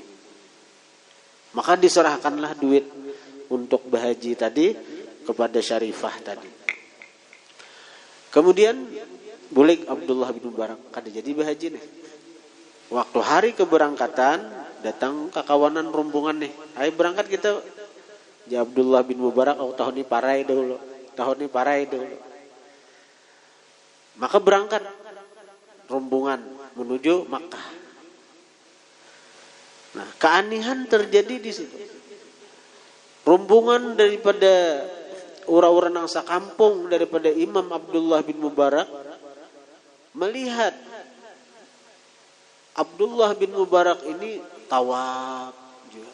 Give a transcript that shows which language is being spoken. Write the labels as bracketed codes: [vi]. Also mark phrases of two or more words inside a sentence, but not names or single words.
[id] Maka diserahkanlah duit untuk bahaji tadi kepada syarifah tadi. [bjn] Kemudian bulik Abdullah bin Mubarak kada jadi bahaji nih. [id] Waktu hari keberangkatan datang kekawanan rombongan nih. Ayo berangkat kita. [bjn] Ya Abdullah bin Mubarak tahun ini parai dulu. [id] Maka berangkat rombongan menuju Makkah. Nah, keanehan terjadi di situ. Rombongan daripada orang-orang yang sakampung daripada Imam Abdullah bin Mubarak melihat Abdullah bin Mubarak ini tawaf juga.